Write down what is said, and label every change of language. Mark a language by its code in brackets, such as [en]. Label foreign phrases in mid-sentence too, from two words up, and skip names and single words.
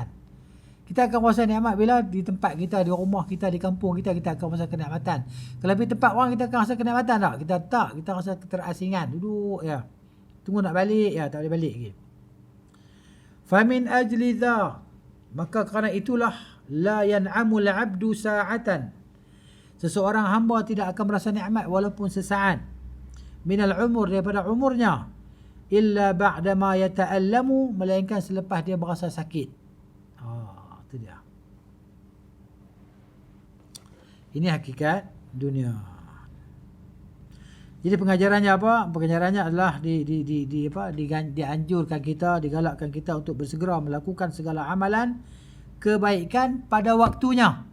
[ms] Kita akan merasa nikmat bila di tempat kita, di rumah kita, di kampung kita, kita akan merasa kenikmatan. Kalau di tempat orang kita akan rasa kenikmatan tak? Kita rasa keterasingan, duduk ya, tunggu nak balik ya, tak boleh balik lagi. [ar] فمن أجل ذا, [ms] maka kerana itulah, [ar] لا ينعم العبد ساعة, [ms] seseorang hamba tidak akan merasa nikmat walaupun sesaat, [ar] من العمر, [ms] daripada umurnya, [ar] إلا بعد ما يتألم, [ms] melainkan selepas dia berasa sakit. Itu dia. Ini hakikat dunia. Jadi pengajarannya apa? Pengajarannya adalah dianjurkan kita, digalakkan kita untuk bersegera melakukan segala amalan kebaikan pada waktunya.